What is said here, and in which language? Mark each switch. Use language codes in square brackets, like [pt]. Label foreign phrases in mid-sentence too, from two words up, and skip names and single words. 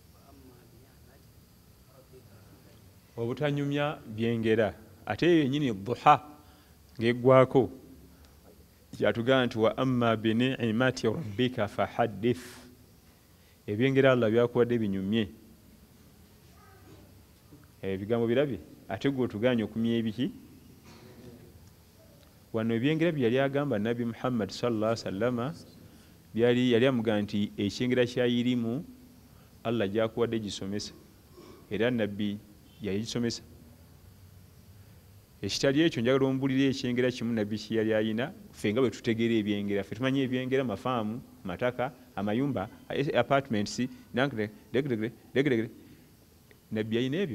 [lg] obutanyumya byengera ate yenyini duha ng'eggwako kyatugamba nti [ar] وأما بنعمة ربك فحدث [lg] ebyengera Allah byakuwadde binyumye ebigambo birabye ate gwe otuganya okumya ebiki wano ebyengera bye yali agamba Nabi Muhammad [ar] صلى الله عليه وسلم [lg] yali amugamba nti ekyengera kya irimu Allah gyakuwadde gisomesa era nabbi yagisomesa. Ekitali ekyo njagala ombulira ekyengera kimu nabbi kye yali ayina, ffe nga bwe tutegeera ebyengera. Ffe tumanyi ebyengera mafaamu, mataka, amayumba, apartments, nabbi ayina ebyo.